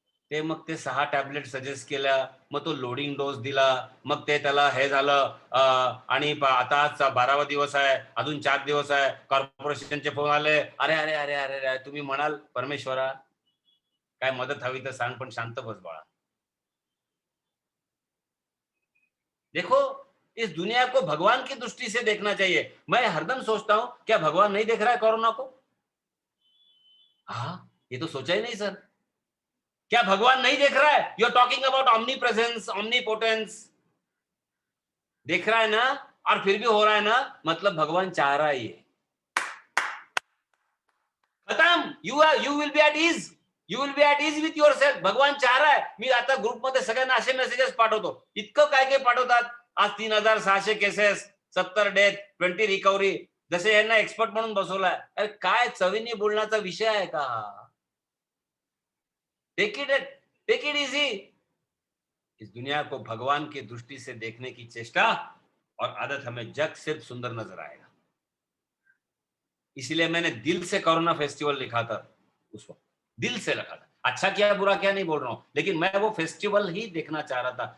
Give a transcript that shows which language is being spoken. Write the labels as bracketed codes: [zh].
[mr] ते मग ते 6 टॅबलेट सजेस्ट केल्या, मग तो लोडिंग डोस दिला, मग ते त्याला हे झालं. आणि आता 12वा दिवस आहे, अजून 4 दिवस आहे. कॉर्पोरेशनचे फोन आले, अरे अरे अरे अरे अरे. तुम्ही म्हणाल परमेश्वरा काय मदत हवी तर सांग, पण शांत बस बाळा. [hi] देखो, इस दुनिया को भगवान की दृष्टि से देखना चाहिए. मैं हरदम सोचता हूं क्या भगवान नहीं देख रहा है कोरोना को? हाँ, ये तो सोचा ही नहीं सर. क्या भगवान नहीं देख रहा है? [en] You are talking about omnipresence, omnipotence. [hi] देख रहा है ना, और फिर भी हो रहा है ना, मतलब भगवान चाह रहा है ये. [en] खत्म. You will be at ease. You will be at ease with yourself. [hi] भगवान चाह रहा है. [mr] मी आता ग्रुपमध्ये सगळ्यांना असे मेसेजेस पाठवतो. इतकं काय काय पाठवतात. आज 3600 केसेस, 70 डेथ, 20 रिकव्हरी. जसे यांना एक्सपर्ट म्हणून बसवलाय. अरे काय चवीने बोलण्याचा विषय आहे का? [en] Take it easy. [hi] इस दुनिया को भगवान की दृष्टि से देखने की चेष्टा और आदत हमें जग सिर्फ सुंदर नजर आएगा. इसीलिए मैंने दिल से कोरोना फेस्टिवल लिखा था उस वक्त. दिल से लिखा था. अच्छा क्या बुरा क्या नहीं बोल रहा हूं, लेकिन मैं वो फेस्टिवल ही देखना चाह रहा था.